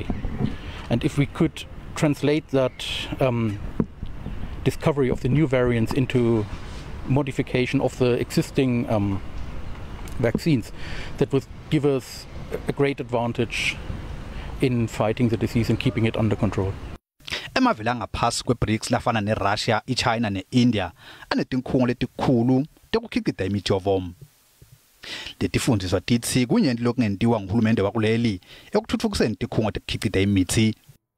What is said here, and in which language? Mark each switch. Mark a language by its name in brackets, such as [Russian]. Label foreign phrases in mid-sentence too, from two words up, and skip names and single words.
[English] And if we could translate that discovery of the new variants into modification of the existing vaccines, that would give us a great advantage in fighting the disease and keeping it under control. [Swati] Emavela ngaphasi kweBRICS lafana neRussia, iChina neIndia anetinkhungo letikhulu tekukhicita imijovo. Letifundiswa tithi kunyenti lokungentiwa nguhulumende wakuleli ekuthuthukiseni tinkhungo tekukhicita imithi.